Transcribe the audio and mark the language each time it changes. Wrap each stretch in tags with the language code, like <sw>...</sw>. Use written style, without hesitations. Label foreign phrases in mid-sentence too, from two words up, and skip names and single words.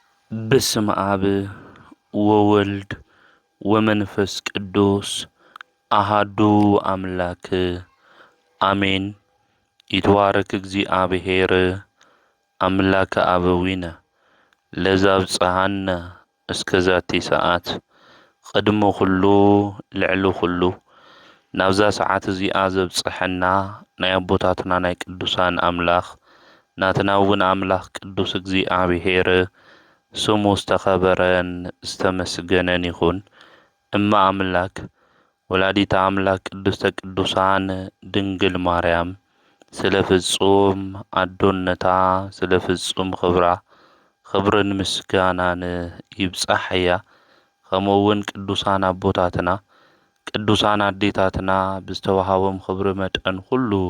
<gez>በስመ አብ ወወልድ ወመንፈስ ቅዱስ አሃዱ አምላክ አሜን። ይትባረክ እግዚአብሔር አምላከ አበዊነ ለዘአብጽሐነ እስከ ዛቲ ሰዓት ቅድመ ኩሉ ልዕሊ ኩሉ ናብዛ</gez> <ti>ሰዓት እዚኣ ዘብጽሐና ናይ አቦታትና ናይ ቅዱሳን አምላኽ ናትና እውን አምላኽ ቅዱስ እግዚአብሔር ስሙ ዝተኸበረን ዝተመስገነን ይኹን። እማ አምላክ</ti> <gez>ወላዲተ አምላክ ቅድስተ ቅዱሳን</gez> <ti>ድንግል ማርያም ስለ ፍጹም አዶነታ ስለ ፍጹም ክብራ ክብርን ምስጋናን ይብጻሕያ። ከምኡውን ቅዱሳን አቦታትና ቅዱሳን አዴታትና ብዝተዋሃቦም ክብሪ መጠን ሁሉ</ti>